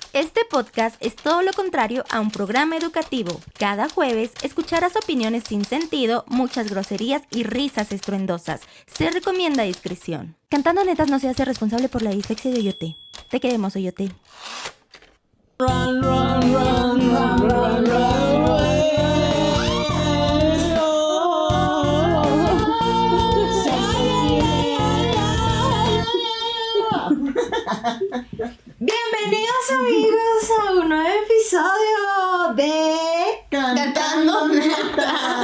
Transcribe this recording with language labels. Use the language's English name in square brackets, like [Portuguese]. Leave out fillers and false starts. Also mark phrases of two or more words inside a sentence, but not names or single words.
[Spanish] Este podcast es todo lo contrario a un programa educativo. Cada jueves escucharás opiniones sin sentido, muchas groserías y risas estruendosas. Se recomienda discreción. Cantando Netas no se hace responsable por la dislexia de Oyote. Te queremos, Oyote. [English] Run, run, run, run, run, run away. [Spanish] Bienvenidos amigos a un nuevo episodio de Cantando Neta.